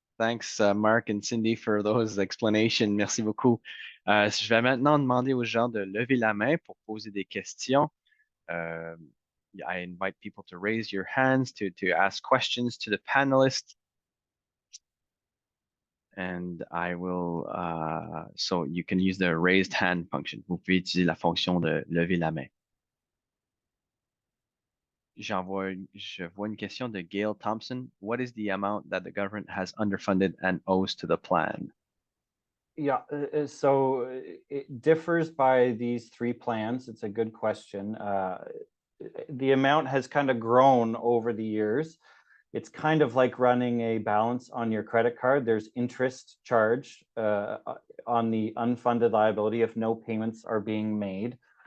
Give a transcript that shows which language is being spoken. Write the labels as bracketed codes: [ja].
[en] Thanks, Mark and Cindy, for those explanations. [fr] Merci beaucoup. Je vais maintenant demander aux gens de lever la main pour poser des questions. [en] I invite people to raise your hands to ask questions to the panelists. And I will, so you can use the raised hand function. [fr] Vous pouvez utiliser la fonction de lever la main. Je vois une question de Gail Thompson. [en] What is the amount that the government has underfunded and owes to the plan? Yeah, so it differs by these three plans. It's a good question. The amount has kind of grown over the years. It's kind of like running a balance on your credit card. There's interest charged on the unfunded liability if no payments are being made.